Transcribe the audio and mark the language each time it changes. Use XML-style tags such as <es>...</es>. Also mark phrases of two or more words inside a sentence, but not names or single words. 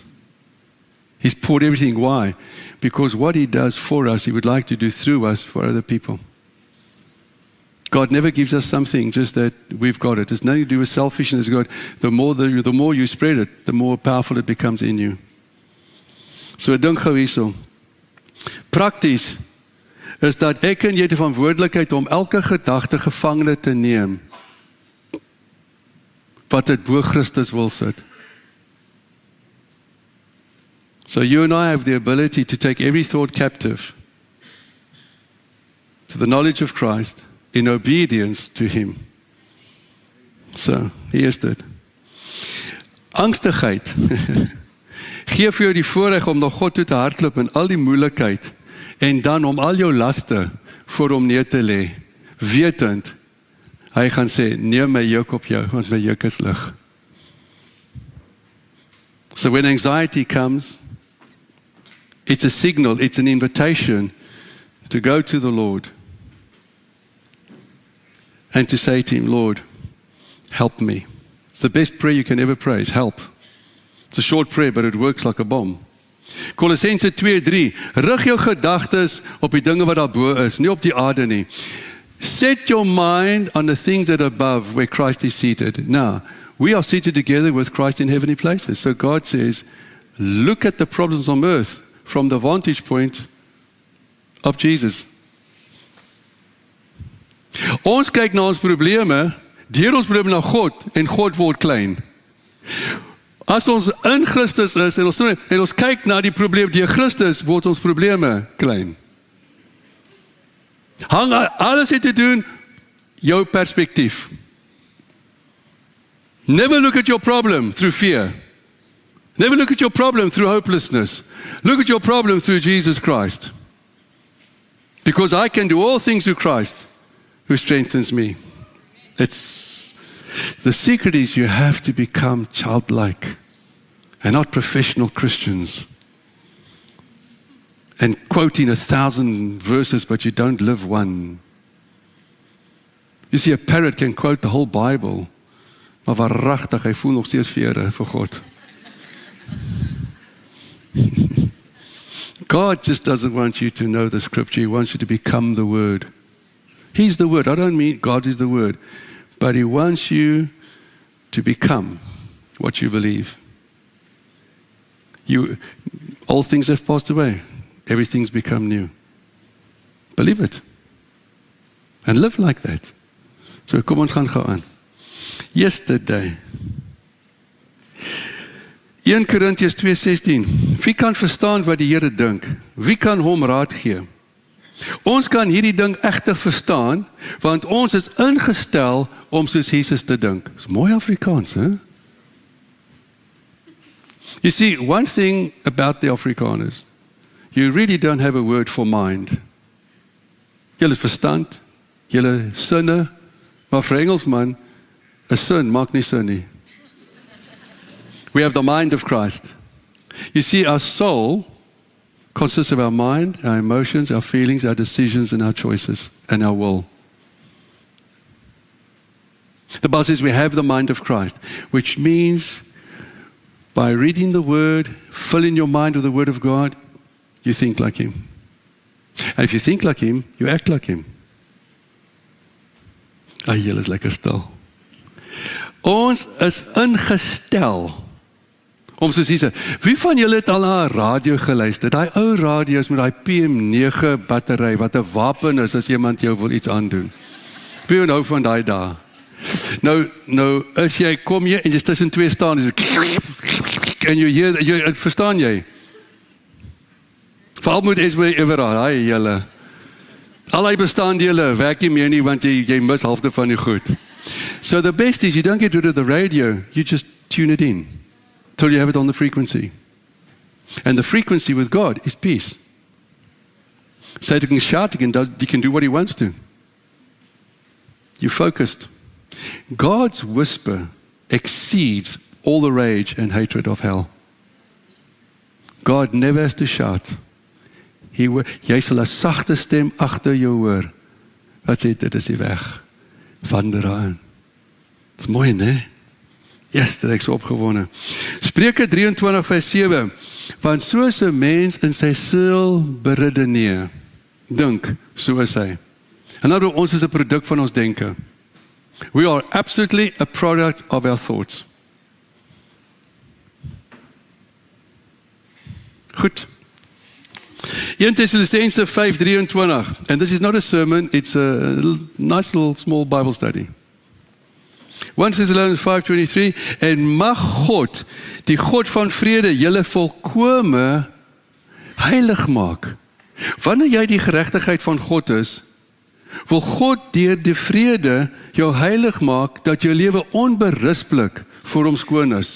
<en>He's poured everything. Why? Because what he does for us, he would like to do through us for other people. God never gives us something just that we've got it. It's nothing to do with selfishness. God, the more you spread it, the more powerful it becomes in you.</en> <af>So ek dink gou hierso. Prakties is dat ek en jy die verantwoordelikheid om elke gedagte gevangene te neem wat dit bo Christus wil sit.</af> <en>So you and I have the ability to take every thought captive to the knowledge of Christ in obedience to him.</en> <af>So, hier is dit. Angstigheid gee vir jou die voorreg om na God toe te hardloop in al die moeilikheid en dan om al jou laste voor hom neer te lê, wetend hy gaan sê, neem my juk op jou, want my juk is lig.</af> <en>So when anxiety comes, it's a signal, it's an invitation to go to the Lord and to say to him, Lord, help me. It's the best prayer you can ever pray, is help. It's a short prayer, but it works like a bomb.</en> <af>Kolossense 2:3, rig jou gedagtes op die dinge wat daarbo is, nie op die aarde nie.</af> <en>Set your mind on the things that are above, where Christ is seated. Now, we are seated together with Christ in heavenly places. So God says, look at the problems on earth from the vantage point of Jesus.</en> <af>Ons kyk na ons probleme deur ons probleme na God en God word klein. As ons in Christus is en ons kyk na die probleem deur Christus, word ons probleme klein. Alles het te doen jou perspektief.</af> <en>Never look at your problem through fear. Never look at your problem through hopelessness. Look at your problem through Jesus Christ. Because I can do all things through Christ who strengthens me. The secret is you have to become childlike and not professional Christians. And quoting 1,000 verses, but you don't live one. You see, a parrot can quote the whole Bible,</en> <af>maar waaragtig, hy voel nog steeds vere vir God.</af> <en>God just doesn't want you to know the scripture. He wants you to become the Word. He's the Word. I don't mean God is the Word. But He wants you to become what you believe. All things have passed away. Everything's become new. Believe it. And live like that.</en> <af>So kom ons gaan gou aan. Yesterday. 1 Korintiërs 2:16. Wie kan verstaan wat die Here dink? Wie kan hom raad gee? Ons kan hierdie ding egtig verstaan, want ons is ingestel om soos Jesus te dink. Dis mooi Afrikaans, hè?</af> <en>You see, one thing about the Afrikaners, you really don't have a word for mind.</en> <af>Julle verstand, julle sinne, maar vir Engelsman, 'n sin maak nie sin nie.</af> <en>We have the mind of Christ. You see, our soul consists of our mind, our emotions, our feelings, our decisions, and our choices, and our will. The Bible says we have the mind of Christ, which means by reading the Word, filling your mind with the Word of God, you think like Him. And if you think like Him, you act like Him.</en> <af>Julle is lekker stil. Ons is ingestel om soos Jesus. Wie van julle het al na 'n radio geluister? Daai ou radio's met daai PM9 battery wat 'n wapen is as iemand jou wil iets aandoen. Wie nou van daai dae? Nou as jy kom hier en jy tussen twee staan en jy verstaan jy? Veral moet Esme Everard, julle. Al die bestaandele werk nie meer nie want jy mis halfte van die goed.</af> <en>So the best is you don't get rid of the radio, you just tune it in till you have it on the frequency. And the frequency with God is peace. Satan can shout, he can do what he wants to. You're focused. God's whisper exceeds all the rage and hatred of hell. God never has to shout.</en> <af>Jy sal 'n sagte stem agter jou hoor. Wat sê dit is die weg. Wander aan. Dit is mooi, né? Yesterday ek so opgewonde. Spreuke 23 vers 7. Want soos 'n mens in sy siel beredeneer, dink, so is hy. En nou ons is 'n produk van ons denke.</af> <en>We are absolutely a product of our thoughts.</en> <af>Goed.</af> <en>1 Thessalonians 5:23, and this is not a sermon, it's a nice little small Bible study. 1 Thessalonians 5:23,</en> <af>en mag God, die God van vrede, julle volkome heilig maak. Wanneer jy die geregtigheid van God is, wil God deur die vrede jou heilig maak, dat jou lewe onberispelik voor hom skoon is.</af>